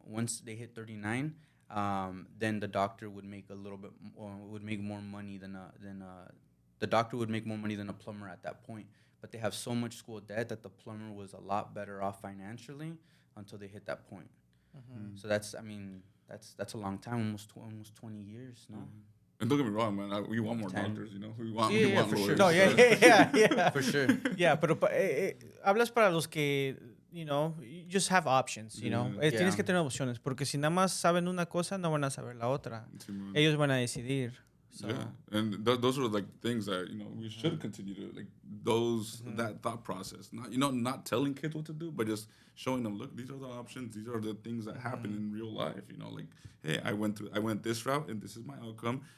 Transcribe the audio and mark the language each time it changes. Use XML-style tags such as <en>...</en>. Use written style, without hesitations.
<en>Once they hit 39, then the doctor would make more money than the doctor would make more money than a plumber at that point. But they have so much school debt that the plumber was a lot better off financially until they hit that point. So that's a long time, almost 20 years, no? And don't get me wrong, man. We want more doctors, We want for lawyers. sure. No, yeah. For sure.</en> <es>Yeah, pero hablas para los que,</es> <en>you just have options,</en> <es>Tienes que tener opciones, porque si nada más saben una cosa, no van a saber la otra. Ellos van a decidir. So.</es> <en>Yeah, and those are like things that we should continue to that thought process. Not telling kids what to do, but just showing them, look, these are the options. These are the things that happen in real life. Like, hey, I went this route and this is my outcome.</en>